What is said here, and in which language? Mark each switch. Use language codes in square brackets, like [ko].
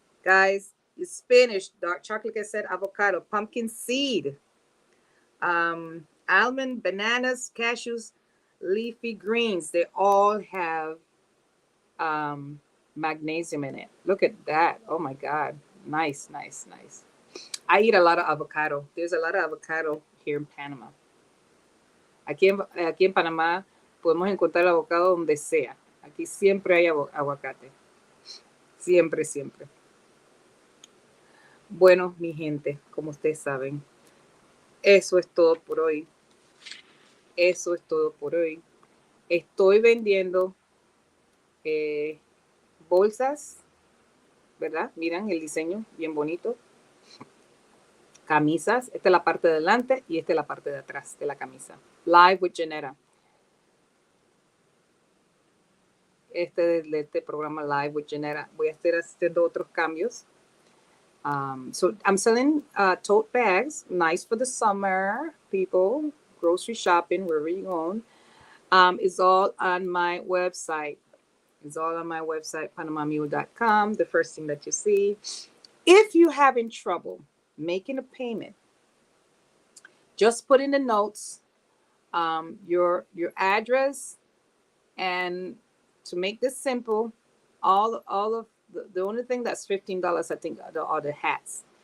[en] Guys, spinach, dark chocolate, like I said, avocado, pumpkin seed, almond, bananas, cashews, leafy greens, they all have magnesium in it. Look at that. Oh my God. Nice, nice, nice. I eat a lot of avocado. There's a lot of avocado here in Panama. [es] Aquí en Panamá podemos encontrar el avocado donde sea. Aquí siempre hay aguacate. Siempre, siempre. Bueno, mi gente, como ustedes saben, eso es todo por hoy. Eso es todo por hoy. Estoy vendiendo bolsas, ¿verdad? Miren el diseño, bien bonito. Camisas, esta es la parte de delante y esta es la parte de atrás de la camisa. Live with Janetta. Este programa Live with Janetta. Voy a estar haciendo otros cambios. [en] So I'm selling tote bags, nice for the summer, people, grocery shopping, wherever you're going. It's all on my website. It's all on my website, panamamule.com, the first thing that you see. If you're having trouble making a payment, just put in the notes your address, and to make this simple, all of the only thing that's $15, I think, are the hats.